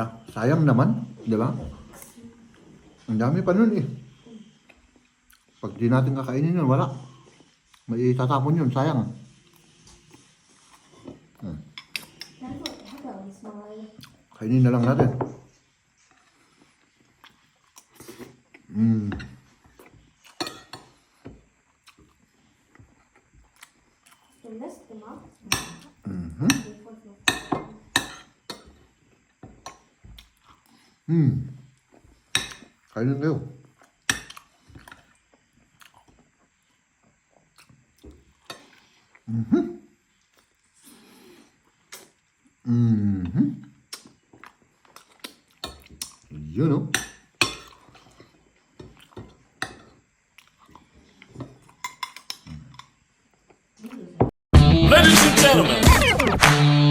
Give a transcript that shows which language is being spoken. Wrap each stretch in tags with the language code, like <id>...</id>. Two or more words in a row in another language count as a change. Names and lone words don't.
<tl>Sayang naman, di ba? Ang dami pa nun eh. Pag di natin kakainin yun, wala. May itatapon yun, sayang. Kainin na lang natin.</tl> <de>Du Mist gemacht?</de> <tl>Kainin kayo. Yun o.</tl> <en>Ladies and gentlemen,</en>